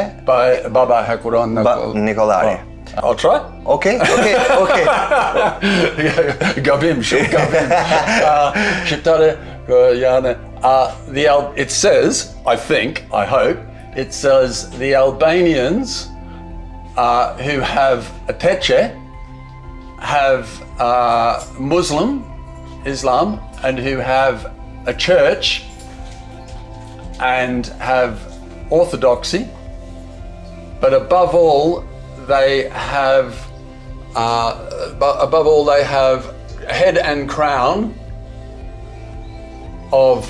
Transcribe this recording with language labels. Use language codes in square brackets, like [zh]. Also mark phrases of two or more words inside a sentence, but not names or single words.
[sq] Baba Hakuron Nikolari. [en] I'll try. Okay. [sq] Gabim, shumë gabim. Shqiptare janë. [en] It says, I think, I hope, it says the Albanians who have a teqe, have Islam, and who have a church and have orthodoxy, but above all they have head and crown of